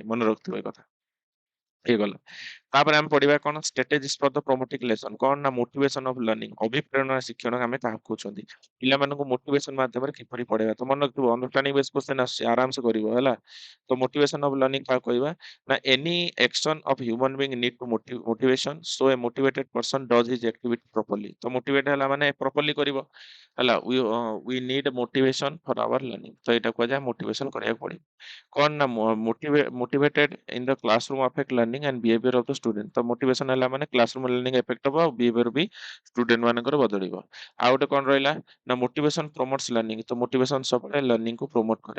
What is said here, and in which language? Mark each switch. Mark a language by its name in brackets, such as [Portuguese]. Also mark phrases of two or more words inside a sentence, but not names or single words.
[Odia] ମନେ ରଖିଥିବ ଏ କଥା। ହେଇଗଲା। ତାପରେ ଆମେ ପଢିବା କଣ [English] strategies for the promoting lesson [Odia] କଣ ନା [English] motivation of learning [Odia] ଅଭିପ୍ରେରଣା ଶିକ୍ଷଣ ଆମେ ତାହାକୁ କହୁଛନ୍ତି। ପିଲାମାନଙ୍କୁ ମୋଟିଭେସନ ମାଧ୍ୟମରେ କିପରି ପଢେଇବା ତ ମନେ ରଖିଥିବ [English] understanding base question [Odia] ଆସୁଛି ଆରାମସେ କରିବ। ହେଲା ତ [English] motivation of learning [Odia] କାହାକୁ କହିବା ନା [English] ଏନି action of human being need to motivation so a motivated person does his activity properly। [Odia] ତ ମୋଟିଭେଟ ହେଲା ମାନେ ପ୍ରପରଲି କରିବ। ହେଲା [English] we need motivation for our learning [Odia] ତ ଏଇଟା କୁହାଯାଏ ମୋଟିଭେସନ କରିବାକୁ ପଡିବ। କଣ ନା [English] motivated in the classroom affect learning and behavior of the student. [Odia] ତ ମୋଟିଭେସନ ହେଲା ମାନେ [English] classroom learning effect [Odia] ହବ ଆଉ ବିହେଭିୟର ବି ଷ୍ଟୁଡେଣ୍ଟ ମାନଙ୍କର ବଦଳିବ। ଆଉ ଗୋଟେ କଣ ରହିଲା ନା [English] motivation promotes learning [Odia] ତ ମୋଟିଭେସନ ସବୁବେଳେ ଲର୍ଣ୍ଣିଂ କୁ ପ୍ରମୋଟ କରେ।